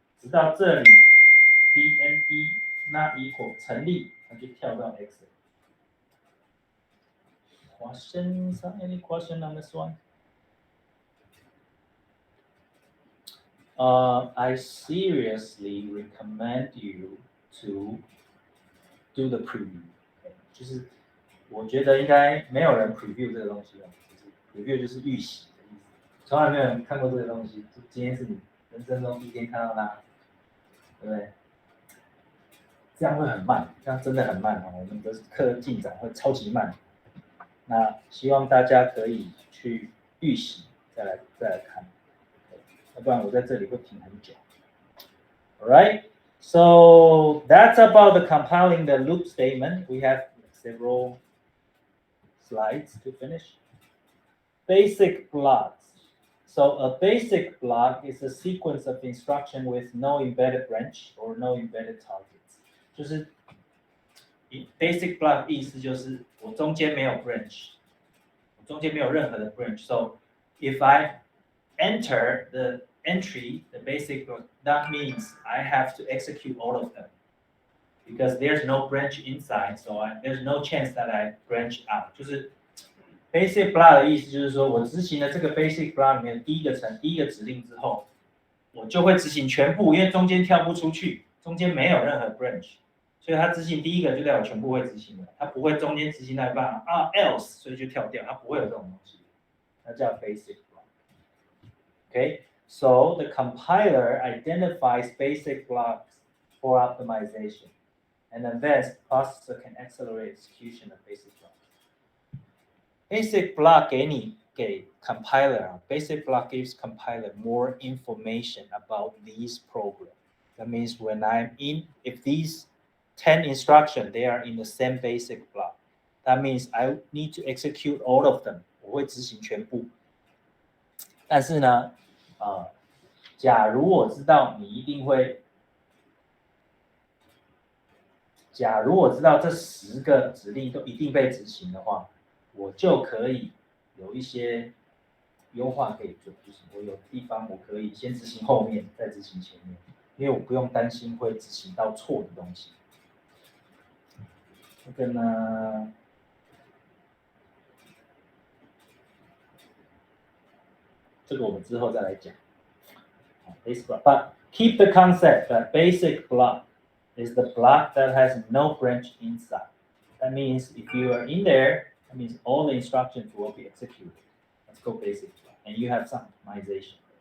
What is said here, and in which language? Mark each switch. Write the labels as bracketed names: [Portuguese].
[Chinese] 直到这里 B and E not equal 成立，那就跳到 X。 [English] Questions? Any question on this one? I seriously recommend you to do the preview. [Chinese] 就是我觉得应该没有人 preview 这个东西了，就是 preview 就是预习的意思，从来没有人看过这个东西，今天是你人生中第一天看到它，对不对？这样会很慢，这样真的很慢哦，我们的课进展会超级慢。那希望大家可以去预习，再来看，要不然我在这里会停很久。 [English] Alright, so that's about the compiling the loop statement. We have several slides to finish. Basic blocks. So a basic block is a sequence of instruction with no embedded branch or no embedded targets. [Chinese] 就是 basic block 意思就是我中间没有 branch， 我中间没有任何的 branch. [English] So if I enter the entry, the basic block, that means I have to execute all of them because there's no branch inside, so there's no chance that I branch out. [Chinese] 就是 basic block 的意思就是说我执行了这个 basic block 里面第一个指令之后，我就会执行全部，因为中间跳不出去，中间没有任何 branch。所以它执行第一个就代表全部会执行的，它不会中间执行到一半else， 所以就跳掉，它不会有这种东西，那叫 basic block. [English] Okay, so the compiler identifies basic blocks for optimization, and then this processor can accelerate execution of basic blocks. Basic block 给 compiler basic block gives compiler more information about these programs. That means when if these 10 instructions, they are in the same basic block. That means I need to execute all of them. [Chinese] 我会执行全部。但是呢，假如我知道你一定会，假如我知道这10个指令都一定被执行的话，我就可以有一些优化可以做，就是我有地方我可以先执行后面，再执行前面，因为我不用担心会执行到错的东西。这个呢，这个我们之后再来讲。 [English] Basic block, but keep the concept that basic block is the block that has no branch inside. That means if you are in there, that means all the instructions will be executed. Let's go basic block, and you have some optimization.